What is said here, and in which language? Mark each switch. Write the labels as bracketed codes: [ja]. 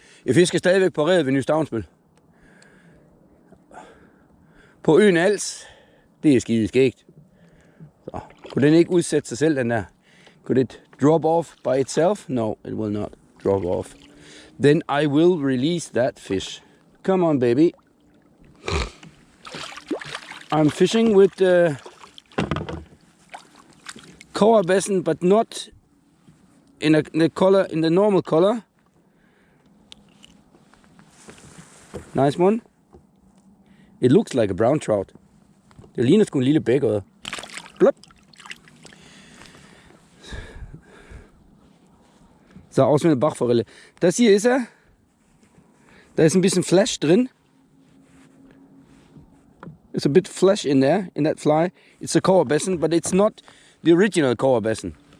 [da] Jeg fisker stadigvæk på redet ved Nystavnsbøl. På øen Als, det er skide skægt. Så kunne den ikke udsætte sig selv, den der? [en] Could it drop off by itself? No, it will not drop off. Then I will release that fish. Come on, baby. I'm fishing with the color basin, but not in the normal color. Nice one. It looks like a brown trout. [da] Det ligner sgu en lille bækøje. Blop. [de] Sah aus wie eine Bachforelle. Das hier ist er. Da ist ein bisschen Flash drin. [en] There's a bit of flesh in there, in that fly. It's a color basin, but it's not the original color basin.